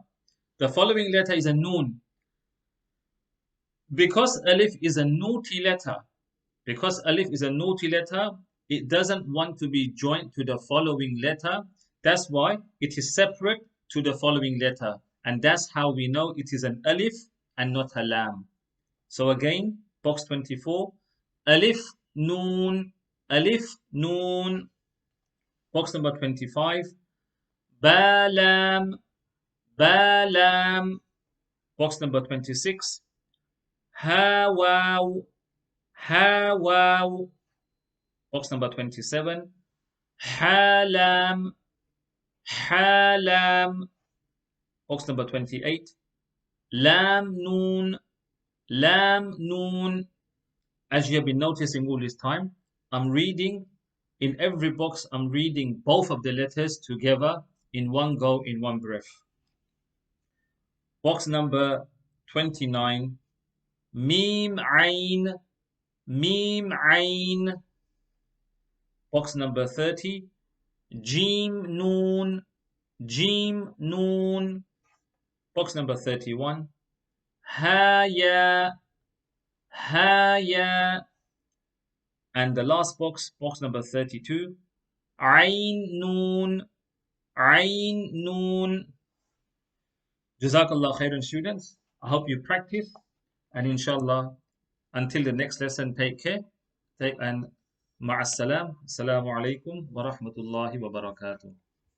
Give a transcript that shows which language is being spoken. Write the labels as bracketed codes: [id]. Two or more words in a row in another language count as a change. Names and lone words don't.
[en] The following letter is a noon. Because alif is a naughty letter, it doesn't want to be joined to the following letter. That's why it is separate to the following letter. And that's how we know it is an alif and not a lam. So again, box 24. [ar] ألف نون ألف نون. [en] Box number 25. [ar] باء لام باء لام. [en] Box number 26. [ar] هاء واو هاء واو. [en] Box number 27. [ar] حاء لام حاء لام. [en] Box number 28. [ar] لام نون لام نون. [en] As you have been noticing all this time, I'm reading in every box, I'm reading both of the letters together in one go, in one breath. Box number 29. [ar] ميم عين ميم عين. [en] Box number 30. [ar] جيم نون جيم نون. [en] Box number 31. [ar] حاء ياء حاء ياء. [en] And the last box, box number 32. [ar] عين نون عين نون. جزاك الله خيرا, [en] students. I hope you practice, and inshallah, until the next lesson, take care. And [ar] مع السلامة. السلام عليكم ورحمة الله وبركاته.